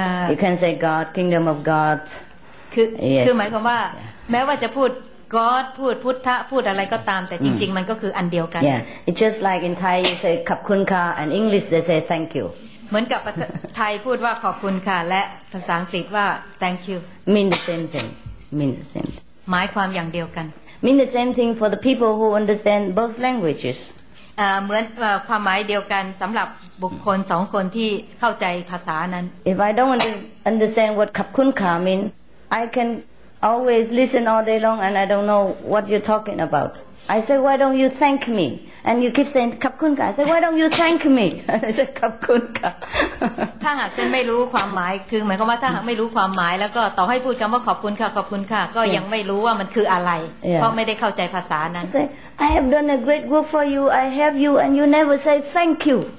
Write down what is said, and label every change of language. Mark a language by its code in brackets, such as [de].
[en] You can say God, kingdom of God. [th] คือหมายความว่าแม้ว่าจะพูด God พูดพุทธะพูดอะไรก็ตามแต่จริงๆมันก็คืออันเดียวกัน [en] Yeah, it's just like in Thai you say [th] ขอบคุณค่ะ [en] and English they say thank you. [th] เหมือนกับไทยพูดว่าขอบคุณค่ะและภาษาอังกฤษว่า [en] thank you Mean the same thing. Mean the same. [th] หมายความอย่างเดียวกัน [en] Mean the same thing for the people who understand both languages. [th] เหมือนความหมายเดียวกันสำหรับบุคคลสองคนที่เข้าใจภาษานั้น [en] If I don't understand what [th] ขอบคุณค่ะ [en] mean, I can always listen all day long and I don't know what you're talking about. I say, why don't you thank me? And you keep saying [th] ขอบคุณค่ะ [en] I say, why don't you thank me? I say [th] ขอบคุณค่ะ ถ้าหากฉันไม่รู้ความหมายคือหมายความว่าถ้าหากไม่รู้ความหมายแล้วก็ต่อให้พูดคำว่าขอบคุณค่ะขอบคุณค่ะก็ยังไม่รู้ว่ามันคืออะไรเพราะไม่ได้เข้าใจภาษานั้น [en] Say, I have done a great work for you. I have you and you never say thank you.